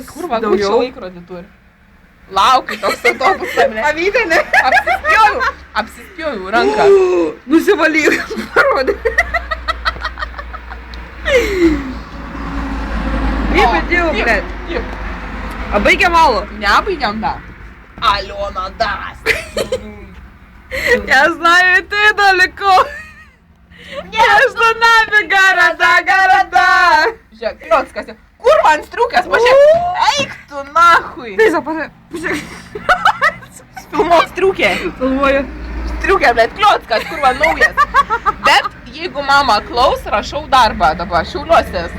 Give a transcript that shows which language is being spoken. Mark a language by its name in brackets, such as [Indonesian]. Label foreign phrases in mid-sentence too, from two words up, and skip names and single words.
[Lithuanian] Kurva, kur čia laikrodį turi? Laukiu toks autobusą, blėt. Pavydę, ne? Apsispjoju ranką. Nusivalyk, parodė. Nebedėjau, blėt. A baigiam alų? Nebaigiam dar. Aliona das. [Russian] Я знаю, ты далеко. Между нами города. [Lithuanian] Žiūrėk, Liockas. Kur man striukės, pažiūrėk. Eik tu nahui. Pisa, pažiūrėk. Filmuok striukė. Filmuoju. Striukė, blėt, kliockas, kurva naujas. Bet jeigu mama klaus, rašau darbą dabar, Šiauliuose esu.